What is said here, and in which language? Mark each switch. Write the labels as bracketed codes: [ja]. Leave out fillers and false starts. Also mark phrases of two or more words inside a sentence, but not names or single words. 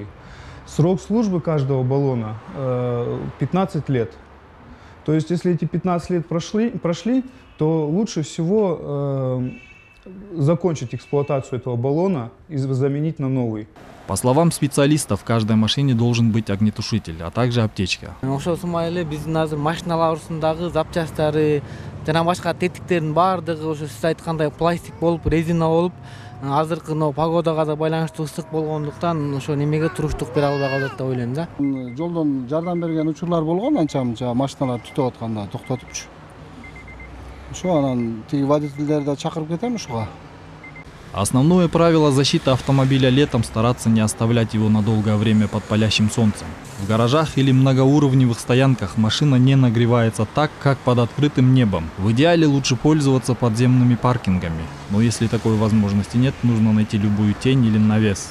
[ru] Срок службы каждого баллона 15 лет. То есть, если эти 15 лет прошли, то лучше всего закончить эксплуатацию этого баллона и заменить на новый. По словам специалистов, в каждой машине должен быть огнетушитель, а также аптечка. [ky] Азыркы погодага байланыштуу ысык болгондуктан ошо немеге туруштук бере албай калат деп ойлойм да. Жолдон жардам берген учурлар болгон, анча-мынча машиналар түтүп атканда токтотупчу. Ошо анан тиги водительдерди да чакырып кетем ушуга. [ru] Основное правило защиты автомобиля летом — стараться не оставлять его на долгое время под палящим солнцем. В гаражах или многоуровневых стоянках машина не нагревается так, как под открытым небом. В идеале лучше пользоваться подземными паркингами. Но если такой возможности нет, нужно найти любую тень или навес.